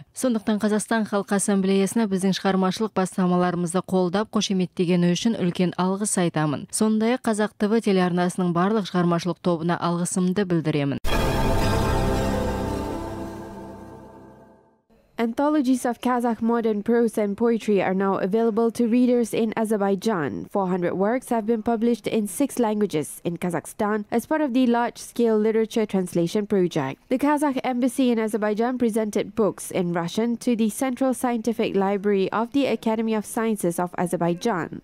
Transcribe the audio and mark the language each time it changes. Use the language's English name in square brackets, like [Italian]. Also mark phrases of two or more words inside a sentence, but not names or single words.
[Kazakh] Сондықтан Қазақстан Халқы Ассамблеясына біздің шығармашылық бастамаларымызды қолдап қошеметтегені үшін үлкен алғыс айтамын. Сондай-ақ Қазақ ТВ телеарнасының барлық шығармашылық тобына алғысымды білдіремін. [English] Anthologies of Kazakh modern prose and poetry are now available to readers in Azerbaijan. 400 works have been published in 6 languages in Kazakhstan as part of the large-scale literature translation project. The Kazakh embassy in Azerbaijan presented books in Russian to the Central Scientific Library of the Academy of Sciences of Azerbaijan.